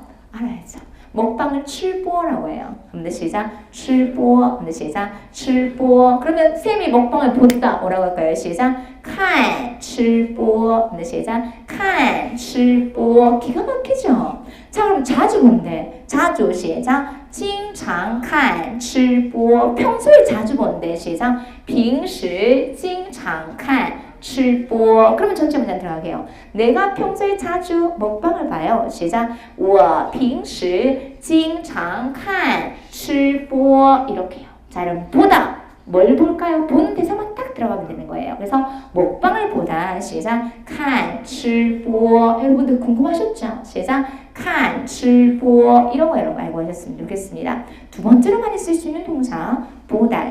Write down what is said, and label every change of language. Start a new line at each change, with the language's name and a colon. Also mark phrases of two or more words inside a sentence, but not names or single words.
Korean: 알아야죠. 먹방을 吃播 라고 해요. 한번 시작.
Chinese: 吃播.
Korean: 한번 시작.
Chinese: 吃播.
Korean: 그러면 쌤이 먹방을 본다. 뭐라고 할까요? 시작.
Chinese: 看吃播.
Korean: 한번 시작.
Chinese: 看吃播.
Korean: 기가 막히죠? 자, 그럼 자주 본대. 자주 시작.
Chinese: 经常看吃播.
Korean: 평소에 자주 본대. 시작.
Chinese: 平时经常看吃播.
Korean: 그러면 전체 문장 들어가게요. 내가 평소에 자주 먹방을 봐요. 시작.
Chinese: 我平时经常看吃播.
Korean: 이렇게요. 자, 여러분 보다. 뭘 볼까요? 보는 대사만 딱 들어가면 되는 거예요. 그래서 먹방을 보다. 시작.
Chinese: 看吃播.
Korean: 여러분들 궁금하셨죠? 시작.
Chinese: 看吃播.
Korean: 이런 거 여러분 알고 하셨으면 좋겠습니다. 두 번째로 많이 쓸 수 있는 동사 보다.